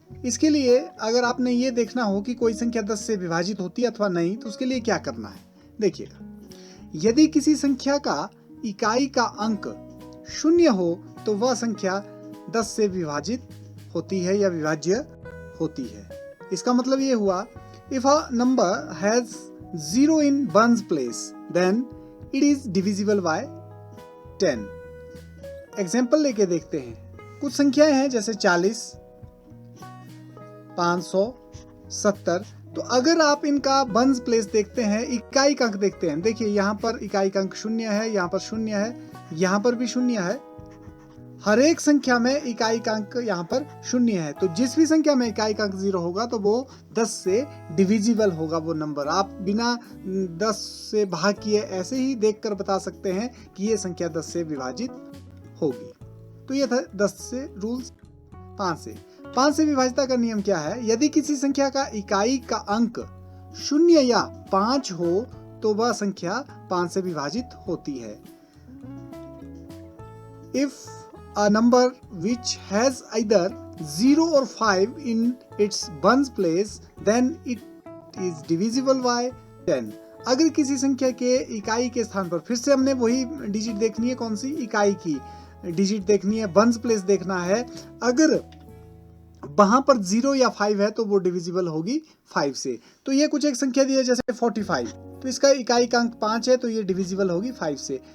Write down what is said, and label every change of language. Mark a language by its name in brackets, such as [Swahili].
[Hindi] इसके लिए अगर आपने ये देखना हो कि कोई संख्या 10 से विभाजित होती है अथवा नहीं, तो उसके लिए क्या करना है देखिएगा। यदि किसी संख्या का इकाई का अंक 0 हो तो वह संख्या 10 से विभाजित होती है या विभाज्य होती है। इसका मतलब ये हुआ, [English] if a number has 0 in one's place, then it is divisible by 10। [Hindi] Example लेके देखते हैं। कुछ संख्याएं हैं जैसे 40, 500, 70। तो अगर आप इनका वंस प्लेस देखते हैं, इकाई अंक देखते हैं, देखिए यहाँ पर इकाई अंक 0 है, यहाँ पर 0 है, यहाँ पर भी 0 है। हर एक संख्या में इकाई अंक यहाँ पर 0 है। तो जिस भी संख्या में इकाई अंक 0 होगा तो वो 10 से डिविजिबल होगा वो नंबर। आप बिना 10 से भाग किए ऐसे ही देखकर बता सकते हैं कि ये संख्या 10 से विभाजित होगी। तो ये था 10 से रूल्स। 5 से विभाज्यता का नियम क्या है? यदि किसी संख्या का इकाई का अंक 0 या 5 हो तो वह संख्या 5 से विभाजित होती है। [English] If a number which has either 0 or 5 in its ones place, then it is divisible by 10। [Hindi] अगर किसी संख्या के इकाई के स्थान पर, फिर से हमने वही डिजिट देखनी है, कौन सी? इकाई की डिजिट देखनी है, वंस प्लेस देखना है। अगर वहां पर 0 या 5 है तो वो डिविजिबल होगी 5 से। तो ये कुछ एक संख्या दी है जैसे 45, तो इसका इकाई का अंक 5 है तो ये डिविजिबल होगी 5 से।